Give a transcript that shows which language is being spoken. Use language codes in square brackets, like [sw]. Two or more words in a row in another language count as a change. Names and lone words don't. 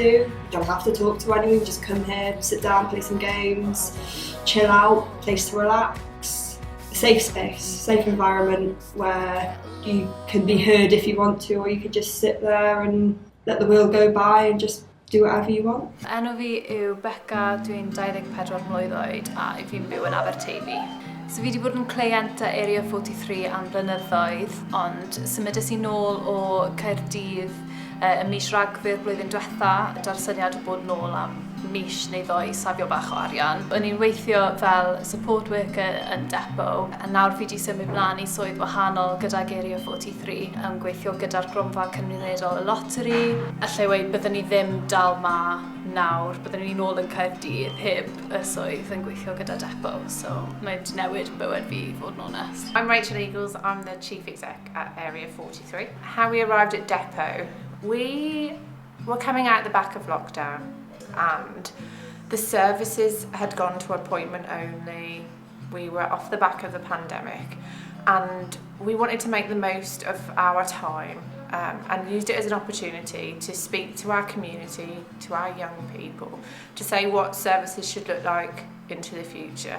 [en] You don't have to talk to anyone, just come here, sit down, play some games, chill out, place to relax. A safe space, safe environment where you can be heard if you want to, or you could just sit there and let the world go by and just do whatever you want. [cy] Enw fi yw Becca, dwi'n 24 mlwydd oed a fi'n byw yn Aberteifi. So fi wedi bod yn cleiant a Area 43 am blynyddoedd, ond symudais i nôl o Caerdydd ym mis Rhagfyr blwyddyn diwetha, da'r syniad o bod nôl am mis neu ddoi safio bach o arian. O'n i'n weithio fel [en] support worker [cy] yn Depot, a nawr fi wedi symud mlaen i swydd wahanol gydag Area 43 yn gweithio gyda'r gronfa cymunedol y loteri. Allai weud byddwn ni ddim dal ma nawr, byddwn ni nôl yn Caerdydd heb y swydd yn gweithio gyda Depot, so mae wedi newid bywyd fi, fod yn onest. [en] I'm Rachel Eagles, I'm the Chief Exec at Area 43. How we arrived at Depot, we were coming out the back of lockdown and the services had gone to appointment only. We were off the back of the pandemic and we wanted to make the most of our time and used it as an opportunity to speak to our community, to our young people, to say what services should look like into the future.